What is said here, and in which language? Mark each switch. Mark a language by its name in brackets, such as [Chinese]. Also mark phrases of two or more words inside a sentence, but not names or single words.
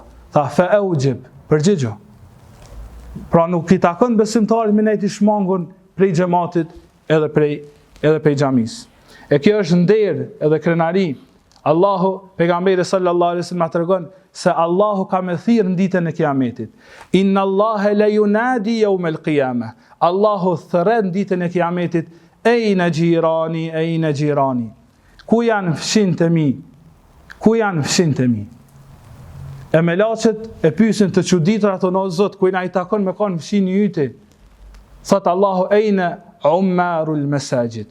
[Albanian] Tha [Arabic] فأجيب, [Albanian] përgjigjo. Pra nuk i takon besimtarit me nejt i shmangun prej xhamatit edhe prej xhamis. E kjo është nder edhe krenari. Allahu, pejgamberi [Arabic] صلى الله عليه وسلم [Albanian] tregon se Allahu ka me thirr në ditën e Kiametit. [Arabic] إن الله لا ينادي يوم القيامة. [Albanian] Allahu thërret në ditën e Kiametit, [Arabic] أين جيراني. [Albanian] Ku janë fshinjtë e mi? Ku janë fshinjtë e mi? E melaqet e pyesin të çuditër ato o Zot, ku na i takon me kanë fshinjë yti. Thot Allahu [Arabic] أين عمار المساجد.